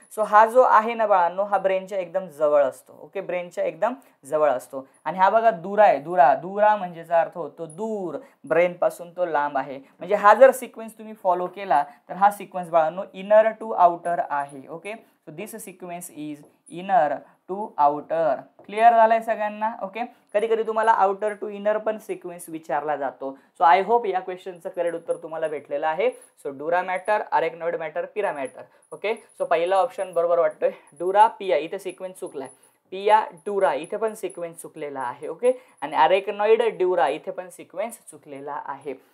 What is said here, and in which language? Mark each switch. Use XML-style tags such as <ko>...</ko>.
<mr>So हा जो आहे ना बाळांनो हा ब्रेनच्या एकदम जवळ असतो। ओके, ब्रेनच्या एकदम जवळ असतो। आणि हा बघा दुरा आहे, दुरा, दुरा म्हणजेचा अर्थ होतो दूर, ब्रेन पासून तो लांब आहे। म्हणजे हा जर सिक्वेन्स तुम्ही फॉलो केला तर हा सिक्वेन्स बाळांनो इनर टू आउटर आहे। Okay,</mr> <en>So this sequence is inner to outer.</en> <mr>Clear झालंय सगळ्यांना? ओके. कधी कधी तुम्हाला आउटर टू इनर पण सिक्वेन्स विचारला जातो.</mr> <en>so I hope</en> <mr>या क्वेश्चनचं करेक्ट उत्तर तुम्हाला भेटलेलं आहे. सो डुरा मॅटर, अरेकनॉइड मॅटर, पिरा मॅटर. ओके. सो पहिला ऑप्शन बरोबर वाटतोय. डुरा पिया इथे सिक्वेन्स चुकलाय. पिया ड्युरा इथे पण सिक्वेन्स चुकलेला आहे. ओके. आणि अरेकनॉइड ड्युरा इथे पण सिक्वेन्स चुकलेला आहे.</mr>